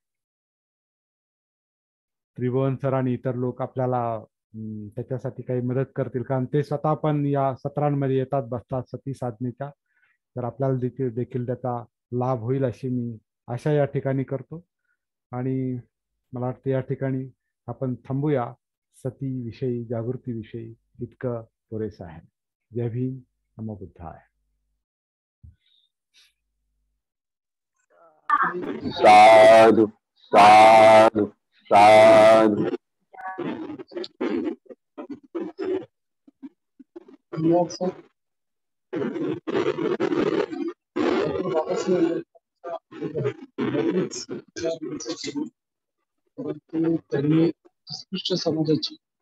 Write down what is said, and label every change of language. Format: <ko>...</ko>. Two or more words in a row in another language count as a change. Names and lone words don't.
<mr>त्रिभुवन सर आणि इतर लोक आपल्याला त्याच्यासाठी काही मदत करतील, कारण ते स्वतः पण या सत्रांमध्ये येतात, बसतात सती साधनेच्या. तर आपल्याला देखील त्याचा लाभ होईल अशी मी आशा या ठिकाणी करतो. आणि मला वाटतं या ठिकाणी आपण थांबूया. सतीविषयी, जागृतीविषयी इतकं पुरेसं आहे. जय भीम,</mr> <pi>नमो बुद्धाय. साधु साधु साधु.</pi> <mr>परंतु त्यांनी अस्पृश्य समाजाची</mr>